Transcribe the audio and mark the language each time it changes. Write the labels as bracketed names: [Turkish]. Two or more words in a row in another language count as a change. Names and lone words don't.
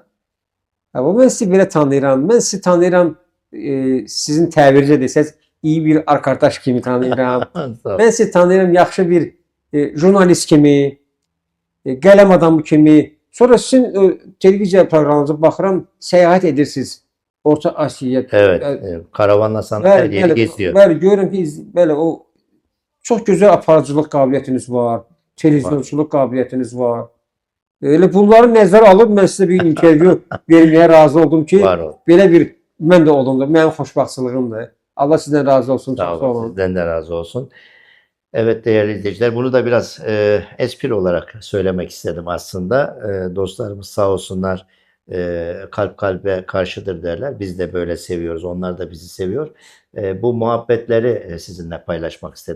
[Azerbaijani] Mən sizi belə tanıyıram. Mən sizi tanıyıram, sizin təbirinizə desəz, [Turkish] iyi bir arkadaş [Azerbaijani] kimi tanıyıram. Mən sizi tanıyıram, yaxşı bir jurnalist kimi, qələm adamı kimi. Sonra sizin televiziya proqramınıza baxıram, səyahət edirsiniz Orta Asiyaya. [Turkish] Evet, karavanla sana her yeri geziyor. [Azerbaijani] Bəli, görürəm ki, bəli, o çox gözəl aparıcılıq qabiliyyətiniz var, televizyonçuluq qabiliyyətiniz var. Elə bunları nəzərə alıb mən sizə bir intervyu verməyə razı oldum ki, belə bir mən də olum da, mənim xoşbaxtçılığımdır. Allah sizdən razı olsun. Sağ olun. [Turkish] Sizden de razı olsun. Evet değerli izleyiciler, bunu da biraz espri olarak söylemek istedim aslında. Dostlarımız sağ olsunlar, kalp kalbe karşıdır derler. Biz de böyle seviyoruz. Onlar da bizi seviyor. Bu muhabbetleri sizinle paylaşmak istedim.